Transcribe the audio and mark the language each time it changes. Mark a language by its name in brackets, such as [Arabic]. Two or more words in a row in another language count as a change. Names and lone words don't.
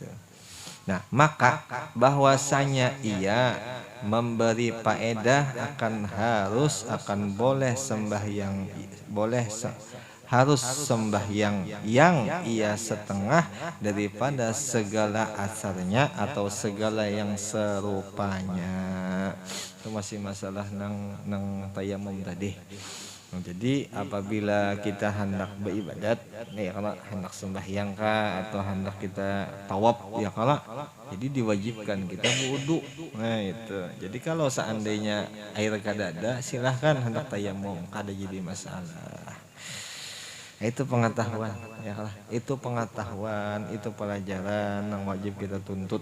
[Malay] Nah, maka bahwasanya ia memberi faedah akan boleh sembahyang, harus sembahyang yang ia setengah daripada segala asarnya atau segala yang serupanya. [Banjar] Itu masih masalah nang tayamum tadi. [Indonesian] Jadi apabila kita hendak beribadat, nih kalau hendak sembahyang kah atau hendak kita tawaf ya kalau jadi diwajibkan kita wudu. Nah itu. [Banjar] Jadi kalau seandainya air kadada silahkan hendak tayamum, kada jadi masalah. [Indonesian] Itu pengetahuan ya lah. Itu pengetahuan, itu pelajaran yang wajib kita tuntut.